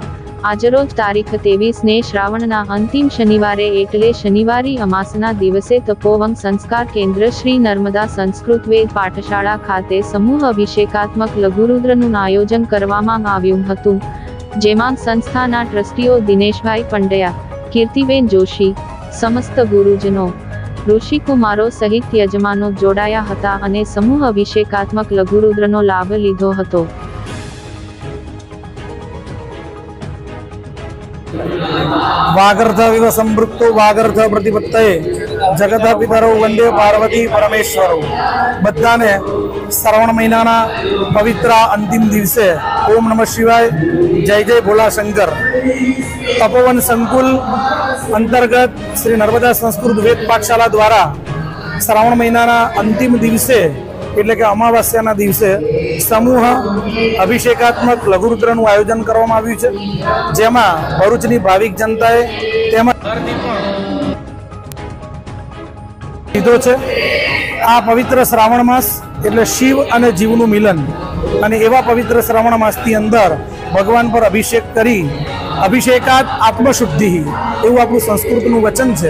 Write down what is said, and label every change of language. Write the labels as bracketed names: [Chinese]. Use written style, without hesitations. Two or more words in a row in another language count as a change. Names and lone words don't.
[Gujarati] આજરોજ તારીખ 23 ને શ્રાવણના અંતિમ શનિવારે એટલે શનિવારી અમાસના દિવસે તપોવન સંસ્કાર કેન્દ્ર શ્રી નર્મદા સંસ્કૃત વેદ પાઠશાળા ખાતે સમૂહ અભિષેકાત્મક લઘુરુદ્રનું આયોજન કરવામાં આવ્યું હતું, જેમાં સંસ્થાના ટ્રસ્ટીઓ દિનેશભાઈ પંડ્યા, કીર્તિબેન જોશી, સમસ્ત ગુરુજનો, ઋષિકુમારો સહિત યજમાનો જોડાયા હતા અને સમૂહ અભિષેકાત્મક લઘુરુદ્રનો લાભ લીધો હતો। [Sanskrit] वागर्थ विव संपृक्तो वागर्थ प्रतिपत्तये जगत पितरो वंदे पार्वती परमेश्वरो। [Gujarati] બધાને શ્રાવણ મહિનાના પવિત્ર અંતિમ દિવસે [Sanskrit] ओम नमः शिवाय, [Gujarati] जय जय भोला शंकर। તપોવન સંકુલ અંતર્ગત શ્રી નર્મદા સંસ્કૃત વેદ પાઠશાળા દ્વારા શ્રાવણ મહિનાના અંતિમ દિવસે એટલે કે અમાવાસ્યાના દિવસે સમૂહ અભિષેકાત્મક લઘુરુદ્રનું આયોજન કરવામાં આવ્યું છે, જેમાં ભરૂચની ભાવિક જનતાએ તેમજ લીધો છે। આ પવિત્ર શ્રાવણ માસ એટલે શિવ અને જીવનું મિલન, અને એવા પવિત્ર શ્રાવણ માસની અંદર ભગવાન પર અભિષેક કરી અભિષેકાત આત્મશુદ્ધિ એવું આપણું સંસ્કૃતનું વચન છે।